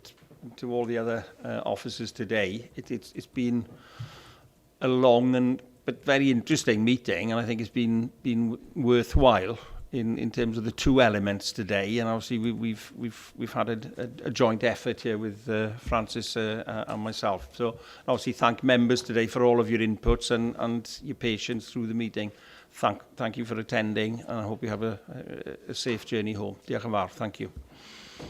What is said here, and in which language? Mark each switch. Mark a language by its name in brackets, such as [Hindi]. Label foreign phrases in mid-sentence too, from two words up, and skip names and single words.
[English] But to all the other officers today. It's been a long but very interesting meeting, and I think it's been worthwhile in terms of the two elements today. And obviously we've had a joint effort here with Francis and myself. So obviously thank members today for all of your inputs and your patience through the meeting. Thank you for attending, and I hope you have a safe journey home. [Welsh] Diolch yn fawr. [English] Thank you.